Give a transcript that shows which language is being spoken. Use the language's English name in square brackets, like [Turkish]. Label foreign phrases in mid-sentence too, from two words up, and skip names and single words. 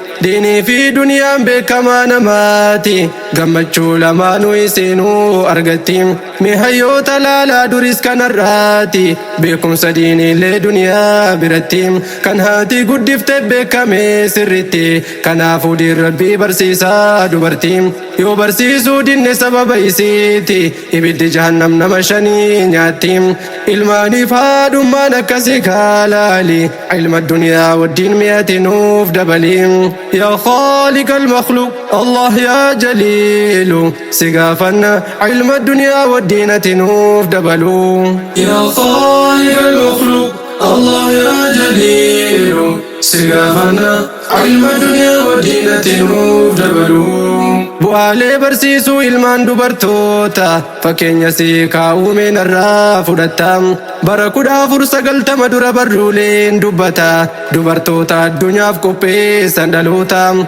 [Oromo] diinii fi duniyaan beekamaa namaati, gammachuu lamaanuu isinuu argatti, mi hayyoota laalaa duris kanarraati, beekumsa diiniilee duniyaa biratti, kan haati guddifte beekame sirritti, kanaafuu diin Rabbii barsiisaa dubartii, yoo barsiisuu dinne sababa isiiti, ibiddi jahannam nama shanii nyaatti, ilmaaniif haadhummaan akkasi kaalaali, ilma duniyaa wajjin mi'ati nuuf dabali, [Arabic] يا خالق المخلوق، الله يا جليل, [Oromo] si gaafanna, ilma duniyaa wajjin ati nuuf dabalu. [Arabic] يا خالق المخلوق، الله يا جليل، [Oromo] si gaafanna, ilma duniyaa wajjin ati nuuf dabalu. Bu'aalee barsiisuu ilmaan dubartoota, fakkeenya si kaa'uumeen irraa fudhatta, bara kudha afur sagaltama dura barruuleen dubbata, dubartoota addunyaaf qopheessan dhaloota,